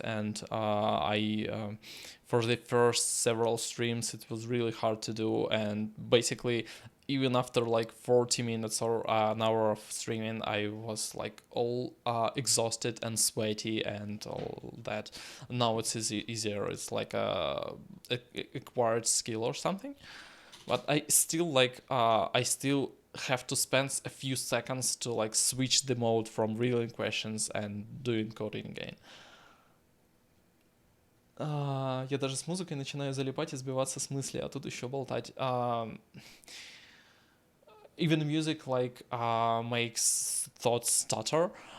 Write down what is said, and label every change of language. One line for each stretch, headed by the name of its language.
English: And I for the first several streams it was really hard to do, and basically even after like 40 minutes or an hour of streaming, I was like all exhausted and sweaty and all that. Now it's easier. It's like a acquired skill or something. But I still I still have to spend a few seconds to like switch the mode from reading questions and doing coding again.
Russian: Я даже с музыкой начинаю залипать и сбиваться с мысли, а тут еще болтать.
English: Even music like makes thoughts stutter.